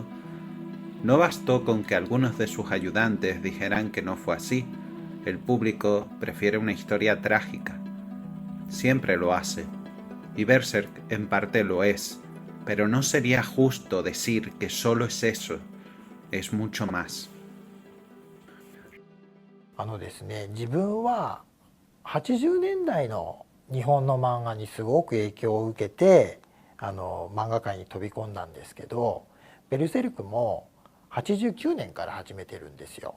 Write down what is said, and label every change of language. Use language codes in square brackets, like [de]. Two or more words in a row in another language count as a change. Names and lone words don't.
[es] No bastó con que algunos de sus ayudantes dijeran que no fue así. El público prefiere una historia trágica. Siempre lo hace. Y Berserk en parte lo es. Pero no sería justo decir que solo es eso. Es mucho más. [ja] ですね、自分は80年代の日本の漫画にすごく影響を受けて漫画界に飛び込んだんですけど、ベルセルクも89年から始めてるんですよ。